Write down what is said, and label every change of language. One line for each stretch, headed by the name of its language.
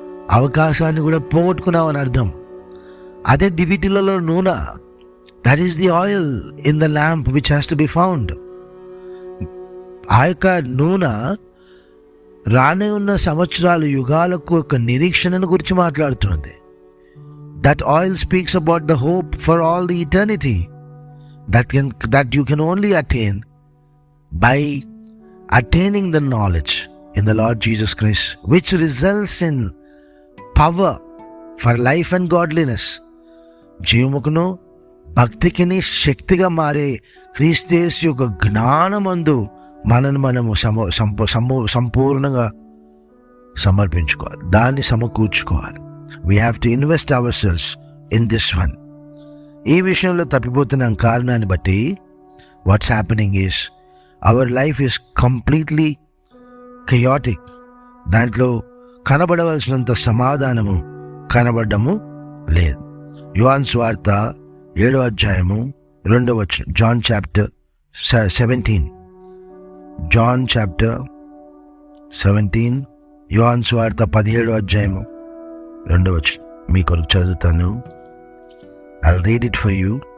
Telugu: అవకాశాన్ని కూడా పోగొట్టుకున్నావు అని అర్థం. అదే దివిటిలలో నూనె,
English: That is the oil in the lamp which has to be found.
Telugu: ఆ యొక్క నూనె రానే ఉన్న సంవత్సరాలు, యుగాలకు ఒక నిరీక్షణను గురించి మాట్లాడుతుంది.
English: That oil speaks about the hope for all the eternity that you can only attain by attaining the knowledge in the Lord Jesus Christ, which results in power for life and godliness.
Telugu: జీవముకును భక్తికిని శక్తిగా మారే క్రీస్తు యేసు యొక్క జ్ఞానమందు మనము సంపూర్ణంగా సమర్పించుకోవాలి, దాన్ని సమకూర్చుకోవాలి.
English: We have to invest ourselves in this one.
Telugu: ఈ విషయంలో తప్పిపోతున్న కారణాన్ని బట్టి
English: What's happening is our life is completely chaotic.
Telugu: దాంట్లో కనబడవలసినంత సమాధానము కనబడము లేదు. యోహాను సువార్త 7వ అధ్యాయము 2వ వచనం,
English: John chapter 17, John chapter 17,
Telugu: యోహాను సువార్త 17వ అధ్యాయము 2వ వచనం మీ కొరకు చదువుతాను.
English: I'll read it for you.